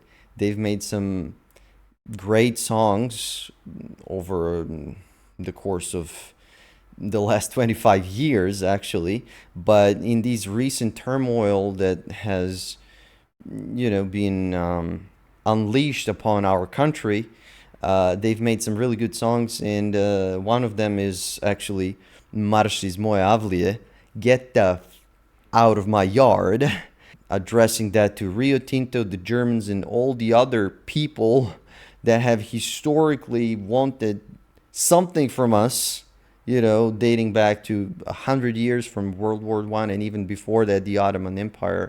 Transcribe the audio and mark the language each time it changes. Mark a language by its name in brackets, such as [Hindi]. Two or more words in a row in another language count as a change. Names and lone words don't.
[English] They've made some great songs over the course of the last 25 years, actually. But in these recent turmoil that has, been unleashed upon our country, they've made some really good songs, and one of them is actually Marš iz moje avlije, get the out of my yard, addressing that to Rio Tinto, the Germans, and all the other people that have historically wanted something from us, dating back to 100 years from World War I and even before that, the Ottoman Empire.